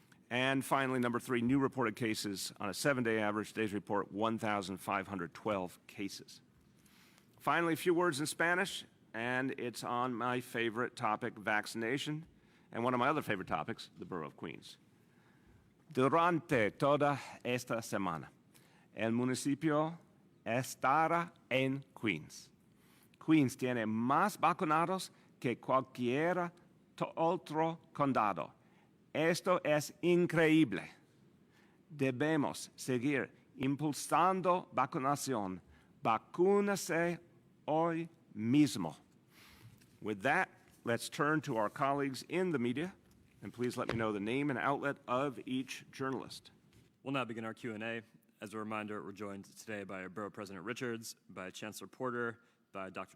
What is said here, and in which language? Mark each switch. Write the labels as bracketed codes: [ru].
[en] And finally, number three, new reported cases on a 7-day average. Today's report, 1,512 cases. Finally, a few words in Spanish, and it's on my favorite topic, vaccination, and one of my other favorite topics, the borough of Queens. [es] Durante toda esta semana, el municipio estará en Queens. Queens tiene más vacunados que cualquier otro condado. Esto es increíble. Debemos seguir impulsando vacunación. Vacúnese hoy mismo. [en] With that, let's turn to our colleagues in the media, and please let me know the name and outlet of each journalist. We'll now begin our Q&A. As a reminder, we're joined today by Borough President Richards, by Chancellor Porter, by Dr.